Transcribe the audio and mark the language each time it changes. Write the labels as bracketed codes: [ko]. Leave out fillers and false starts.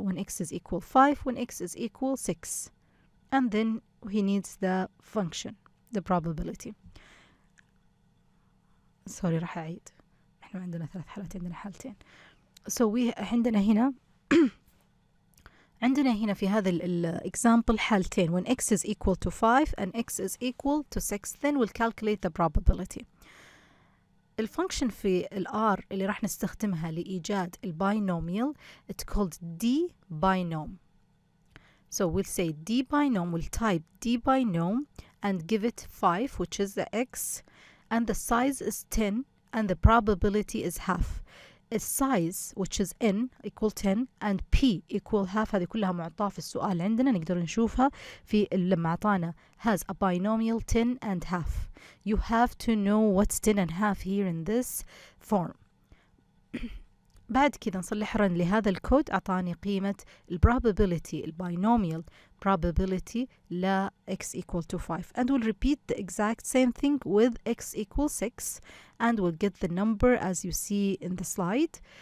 [en] When x is equal 5, when x is equal 6. And then he needs the function, the probability. Sorry [ar] راح أعيد. إحنا عندنا 3 حالات، عندنا حالتين. So عندنا هنا عندنا هنا في هذا example حالتين. [en] When x is equal to 5 and x is equal to 6, then we'll calculate the probability. [ar] الفانكشن في R اللي راح نستخدمها لإيجاد الباينوميال [en] it's called d binom. So we'll say d binom, we'll type d binom and give it 5, which is the x, and the size is 10 and the probability is half. size which is n equal 10 and p equal half. [ar] هذه كلها معطاة في السؤال عندنا، نقدر نشوفها في لما أعطانا [en] has a binomial 10 and half. You have to know what's 10 and half here in this form. [ar] بعد كذا نصلح رن لهذا الكود، أعطاني قيمة [en] probability الباينوميال probability لا x equal to 5, and we'll repeat the exact same thing with x equals 6 and we'll get the number as you see in the slide.